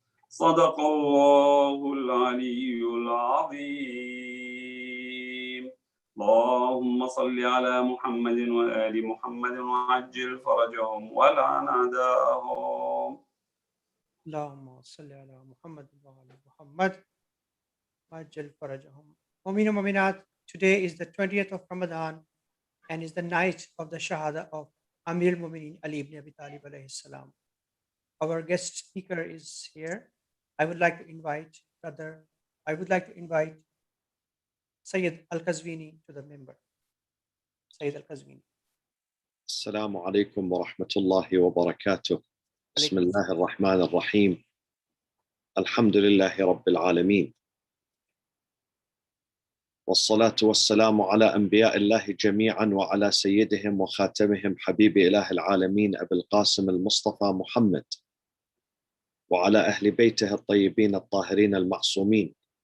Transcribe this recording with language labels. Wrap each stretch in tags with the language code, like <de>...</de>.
<ar>صدق الله العلي العظيم. اللهم صل على محمد وآل محمد وعجل فرجهم ولعن أعداءهم. اللهم صل على محمد وآل محمد وعجل فرجهم.</ar> <en>Mu'min and Mu'minat, today is the 20th of Ramadan and is the night of the Shahada of Amir al-Mu'minin Ali ibn Abi Talib alayhi salam. Our guest speaker is here. I would like to invite Sayyid al-Qazwini to the member. Sayyid al-Qazwini.</en> <ar>السلام عليكم ورحمة الله وبركاته. بسم الله الرحمن الرحيم. الحمد لله رب العالمين، والصلاة والسلام على أنبياء الله جميعا وعلى سيدهم وخاتمهم حبيب إله العالمين أبي القاسم المصطفى محمد وعلى أهل بيته الطيبين الطاهرين المعصومين</ar>